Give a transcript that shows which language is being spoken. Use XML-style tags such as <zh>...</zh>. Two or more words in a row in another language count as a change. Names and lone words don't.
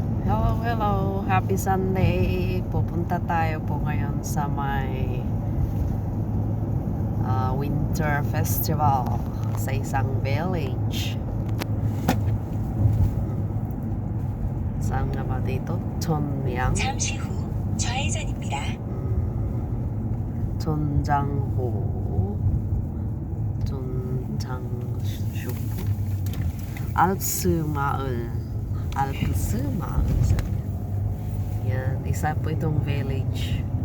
<en>Hello, hello. Happy Sunday.</en> <tl>Pupunta tayo po ngayon sa may winter festival sa isang village. Saan nga ba dito? Chonmyang?</tl> <ko>잠시 후 좌회전입니다.</ko> <tl>Chonjangho. Chonjangsup. Alps Maul. Alps Maul. Yan, isa po itong village.</tl>